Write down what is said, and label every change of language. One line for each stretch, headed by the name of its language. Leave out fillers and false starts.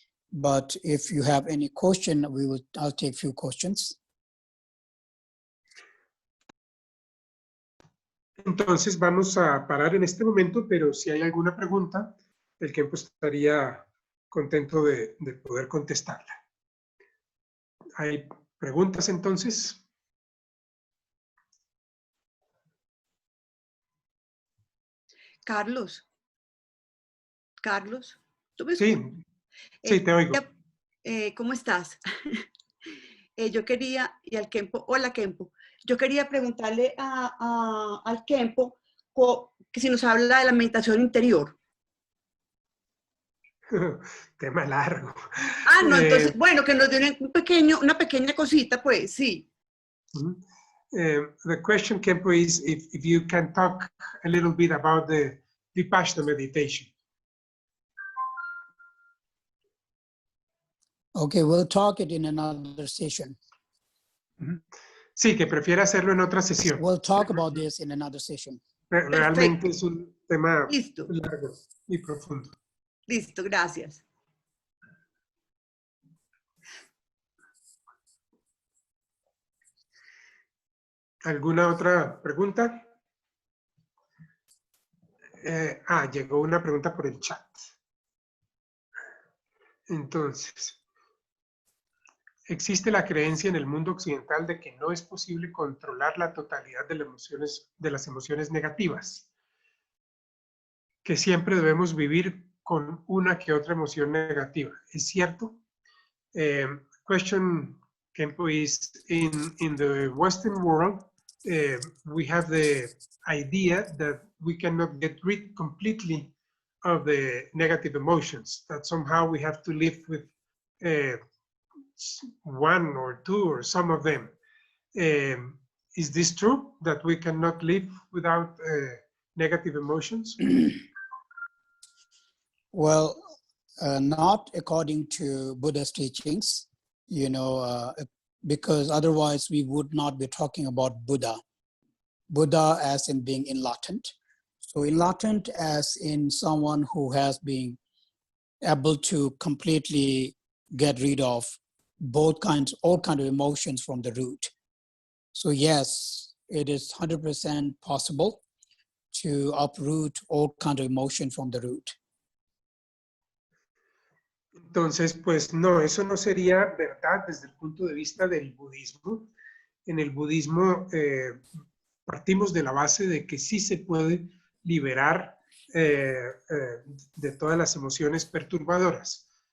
English: But if you have any question, I'll take a few questions.
Spanish: Entonces vamos a parar en este momento, pero si hay alguna pregunta, el Khempo estaría contento de poder contestarla. ¿Hay preguntas entonces? Carlos, ¿tú me Sí, escuchas? sí, te oigo. ¿Cómo estás? Yo quería, y al Khempo, hola Khempo, yo quería preguntarle al Khempo que si nos habla de la meditación interior. Tema largo. No, entonces, bueno, que nos dé una pequeña cosita, pues, sí.
English: The question, Khempo, is if you can talk a little bit about the Vipassana meditation. Okay, we'll talk it in another session.
Spanish: Sí, que prefiere hacerlo en otra sesión.
English: We'll talk about this in another session.
Spanish: Realmente es un tema Listo. largo y profundo. Listo, gracias. ¿Alguna otra pregunta? Llegó una pregunta por el chat. Entonces, existe la creencia en el mundo occidental de que no es posible controlar la totalidad de las emociones negativas, que siempre debemos vivir con una que otra emoción negativa. ¿Es cierto?
English: Question, Khempo, is in the Western world, we have the idea that we cannot get rid completely of the negative emotions, that somehow we have to live with one or two or some of them. Is this true, that we cannot live without negative emotions? Well, not according to Buddha's teachings, because otherwise we would not be talking about Buddha. Buddha as in being enlightened. So enlightened as in someone who has been able to completely get rid of all kinds of emotions from the root. So yes, it is 100% possible to uproot all kinds of emotion from the root.
Spanish: Entonces, pues no, eso no sería verdad desde el punto de vista del budismo. En el budismo partimos de la base de que sí se puede liberar de todas las emociones perturbadoras.